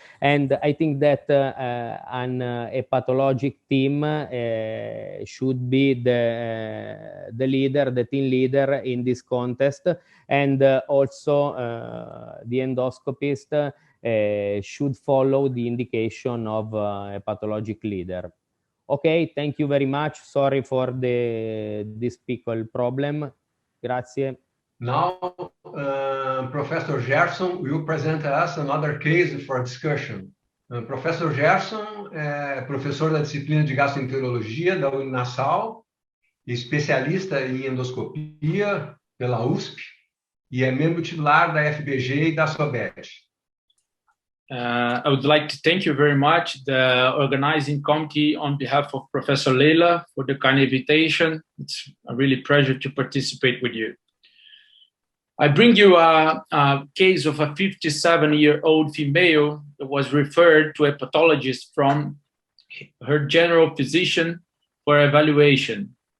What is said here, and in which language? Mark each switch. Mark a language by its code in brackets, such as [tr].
[en] And I think that a pathologic team should be the leader, the team leader in this contest, and also the endoscopist should follow the indication of a pathologic leader. Okay, thank you very much. Sorry for this pickle problem. [it] Grazie. [en] Now, Professor Gerson will present us another case for discussion. [pt] Professor Gerson é professor da disciplina de gastroenterologia da Uninasal, especialista em endoscopia pela USP e é membro titular da FBG e da SOBET. [en] I would like to thank you very much, the organizing committee, on behalf of Professor Leila, for the kind invitation. It's a really pleasure to participate with you. I bring you a case of a 57-year-old female that was referred to a pathologist from her general physician for evaluation.